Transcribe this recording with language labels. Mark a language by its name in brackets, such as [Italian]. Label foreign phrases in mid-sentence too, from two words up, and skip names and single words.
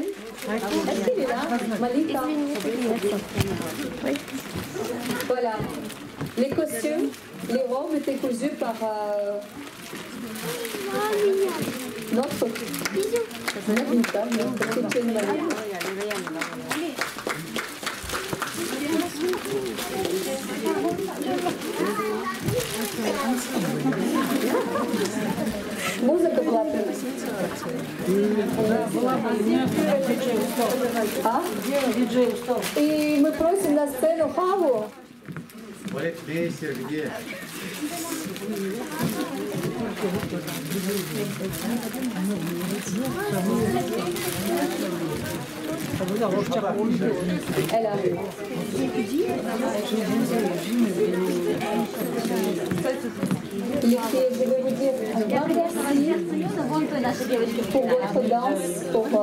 [French] Est-ce qu'il est là, Malika? Oui. Voilà. Les costumes, les robes étaient cousues par notre Malika, notre Tchétchène Malika. [Russian] Музыка была. И мы просим на сцену Хаву. Ветер где? [French] Elle arrive. Les filles, je vais vous dire un grand merci pour votre danse, pour...